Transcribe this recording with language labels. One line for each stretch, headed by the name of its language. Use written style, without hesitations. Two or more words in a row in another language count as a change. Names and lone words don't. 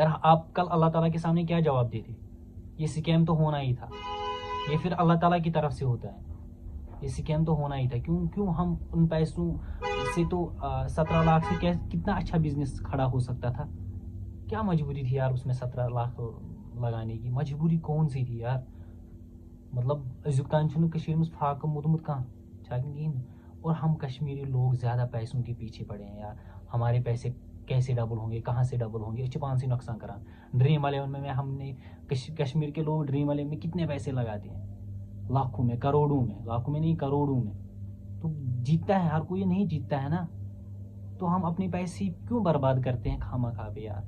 Urdu: آپ کل اللہ تعالیٰ کے سامنے کیا جواب دیتے. یہ سکیم تو ہونا ہی تھا, یہ پھر اللہ تعالیٰ کی طرف سے ہوتا ہے, یہ سکیم تو ہونا ہی تھا. کیوں ہم ان پیسوں سے تو 17 لاکھ سے کتنا اچھا بزنس کھڑا ہو سکتا تھا. کیا مجبوری تھی یار اس میں 17 لاکھ لگانے کی, مجبوری کون سی تھی یار.
Kashmiri: مطلب أزیُک تام چھُنہٕ کٔشیٖرِ منٛز فاقہٕ موٗدمُت کانٛہہ چھا کِہیٖنۍ.
Urdu: اور ہم کشمیری لوگ زیادہ پیسوں کے پیچھے پڑے ہیں یار. ہمارے پیسے کیسے ڈبل ہوں گے, کہاں سے ڈبل ہوں گے, چھپان سے
Kashmiri: نقصان کران.
Urdu: ڈریم 11 میں ہم نے کشمیر کے لوگ ڈریم 11 میں کتنے پیسے لگاتے ہیں, لاکھوں میں, کروڑوں میں, لاکھوں میں نہیں کروڑوں میں. تو جیتتا ہے ہر کوئی, نہیں جیتتا ہے نا. تو ہم اپنے پیسے کیوں برباد کرتے ہیں خواہ مخواہ پہ یار؟